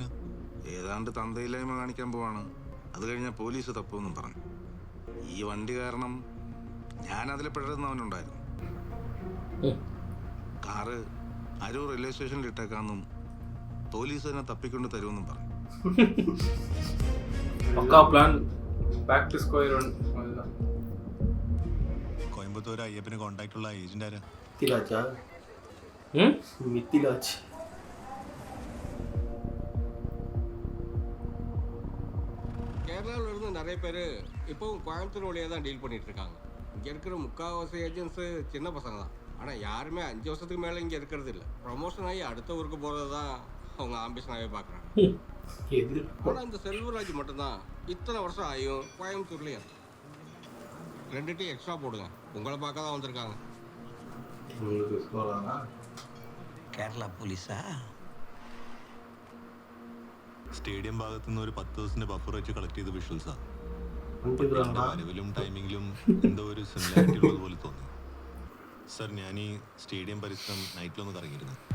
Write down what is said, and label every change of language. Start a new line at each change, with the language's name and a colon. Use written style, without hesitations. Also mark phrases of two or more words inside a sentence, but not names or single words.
Malayalam: ഏതാണ്ട് തന്തയില്ലായ്മ കാണിക്കാൻ പോവാണ്. അത് കഴിഞ്ഞാൽ പോലീസ് തപ്പുമെന്നും പറഞ്ഞു. ഈ വണ്ടി കാരണം ഞാൻ അതിൽ പെടുന്നവനുണ്ടായിരുന്നു. കാറ് അരൂർ റെയിൽവേ സ്റ്റേഷനിൽ ഇട്ടേക്കാന്നും പോലീസ് തന്നെ തപ്പിക്കൊണ്ട് തരുമെന്നും പറഞ്ഞു.
Tamil: பக்கா பிளான்.
English: back to square 1
Tamil: அதுதான்.
Malayalam: കോയമ്പത്തൂർ അയ്യപ്പന് കോണ്ടാക്ട് ഉള്ള ഏജന്റ് ആരാ?
Tamil: திராட்சா மித்திலாஜ். கேரளாவில் இருந்து நிறைய பேர் இப்போவும் கோயம்புத்தூர் வழியாக தான் டீல் பண்ணிட்டு இருக்காங்க. இங்கே இருக்கிற முக்கால்வாசி ஏஜென்ட்ஸு சின்ன பசங்க தான். ஆனால் யாருமே 5 வருஷத்துக்கு மேலே இங்கே இருக்கிறது இல்லை. ப்ரொமோஷன் ஆகி அடுத்த ஊருக்கு போகிறது தான் அவங்க ஆம்பிஷனாகவே பார்க்குறாங்க. ஆனால் இந்த செல்வராஜ் மட்டும்தான் இத்தனை வருஷம் ஆகியும் கோயம்புத்தூர்லேயே
English: 2 tea extra
Tamil: போடுங்க, உங்களை பார்க்க தான் வந்திருக்காங்க.
Malayalam: കേരള പോലീസാ? സ്റ്റേഡിയം ഭാഗത്തുനിന്ന് ഒരു 10 ദിവസത്തിന്റെ ബഫർ വെച്ച് കളക്ട് ചെയ്ത വിഷ്വൽസാ. വരവിലും ടൈമിങ്ങിലും എന്തോ ഒരു സിമിലാരിറ്റി ഉള്ളത് പോലെ തോന്നി. സർ, ഞാൻ ഈ സ്റ്റേഡിയം പരിസരം നൈറ്റിലൊന്ന് കറങ്ങിയിരുന്നു.